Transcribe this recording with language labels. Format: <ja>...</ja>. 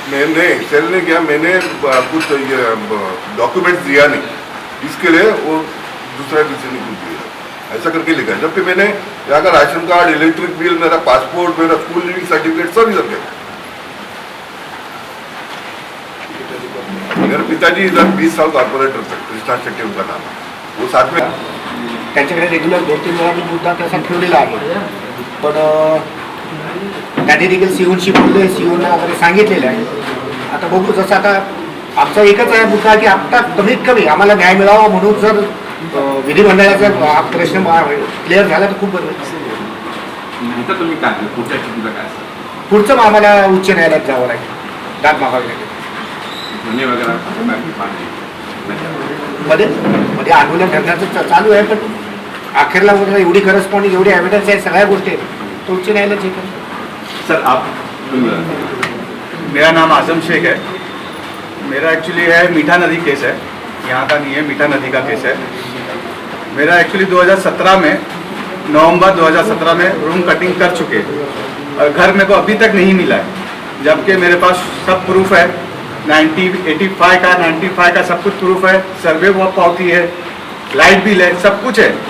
<hi>मैंने सेल नहीं किया, मैंने कुछ डॉक्यूमेंट्स दिया नहीं, इसके लिए वो दूसरा डिसीजन कुछ दिया, ऐसा करके लिखा है। जबकि मैंने यहाँ का राशन कार्ड, इलेक्ट्रिक बिल, मेरा पासपोर्ट, मेरा स्कूल लिविंग सर्टिफिकेट सब इधर गया। मेरे पिताजी इधर 20 साल कॉर्पोरेटर थे, कृष्णा शेट्टी उनका नाम है, वो साथ में</hi> <mr>त्यांच्याकडे रेग्युलर 2-3 वेळा मी मुद्दा तसा ठेवलेला आहे, पण त्यांनी देखील सीओशी बोलले, सीओने वगैरे सांगितलेलं आहे। आता बघू, जसं आता आमचा एकच आहे मुद्दा की आता कमीत कमी आम्हाला न्याय मिळावा, म्हणून जर विधिमंडळाचा हा प्रश्न क्लिअर झाला तर खूप बरं होईल। तर तुम्ही काय पुढच्या स्थितीला काय पुढचं मग आम्हाला उच्च न्यायालयात जावं लागेल, दाद मागावी लागेल। मध्ये वगैरे मध्ये आंदोलन करण्याचं चालू आहे, पण अखेरला वगैरे एवढी करस्पॉन्डिंग, एवढी एव्हिडन्स आहे, सगळ्या गोष्टी आहेत, तो उच्च न्यायालय जे करेल।</mr> <hi>सर आप, मेरा नाम आजम शेख है, मेरा एक्चुअली है मीठा नदी केस है, यहाँ का नहीं है, मीठा नदी का केस है। मेरा एक्चुअली 2017 में, नवंबर 2017 में रूम कटिंग कर चुके और घर मेरे को अभी तक नहीं मिला है, जबकि मेरे पास सब प्रूफ है, 95 का सब कुछ प्रूफ है, सर्वे वो पावती है, लाइट बिल है, सब कुछ है।</hi>